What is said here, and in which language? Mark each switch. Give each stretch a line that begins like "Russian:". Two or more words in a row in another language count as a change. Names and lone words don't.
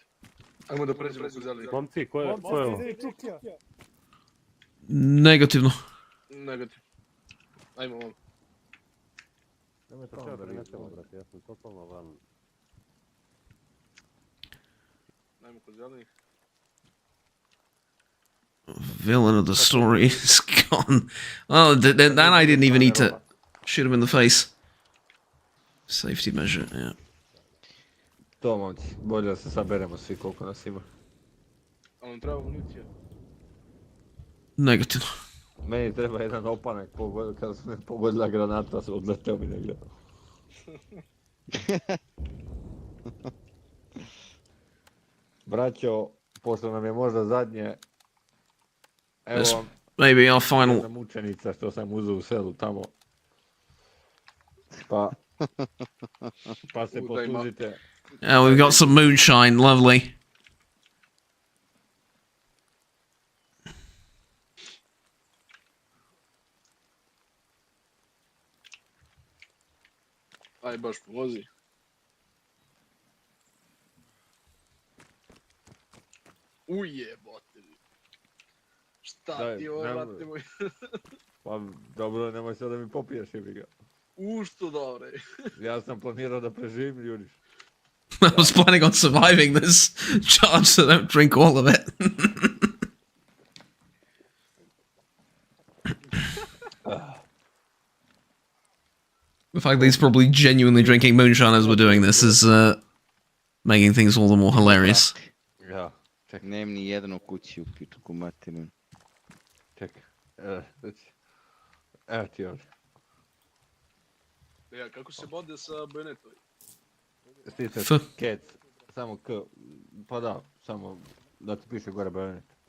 Serbian: Ajmo da pređemo kod zelenih. Momci, ko je ovo? Negativno. Negativno. Ajmo ovamo. Nemoj to sve prenesemo, brate, ja sam totalno van. Ajmo kod zelenih.
English: Villain of the story is gone. Oh, then I didn't even need to shoot him in the face. Safety measure, yeah.
Serbian: To, momci, bolje da se saberemo svi koliko nas ima. Ali nam treba municija. Negativno. Meni treba jedan opanak kada su me pogodila granata, odleteo mi negdje. Braćo, pošto nam je možda zadnje, evo vam
English: maybe our final...
Serbian: Jedna mučenica što sam uzeo u selu tamo. Pa se poslužite.
English: Yeah, we've got some moonshine, lovely.
Serbian: Aj, baš povozi. Ujebote. Šta ti ovo, brate moj? Pa dobro, nemoj sad da mi popiješ, jebi ga. Što dobro. Ja sam planirao da preživim, Juriš.
English: I was planning on surviving this charge, so don't drink all of it. The fact that he's probably genuinely drinking moonshine as we're doing this is making things all the more hilarious.
Serbian: Ja, ček. Nem ni jedan u kući u pičku materinu. Čekaj, evo ti ovdje. Ja, kako se bode sa bajonetom? Stisne kec, samo k, pa da, samo da ti piše gore bajonet.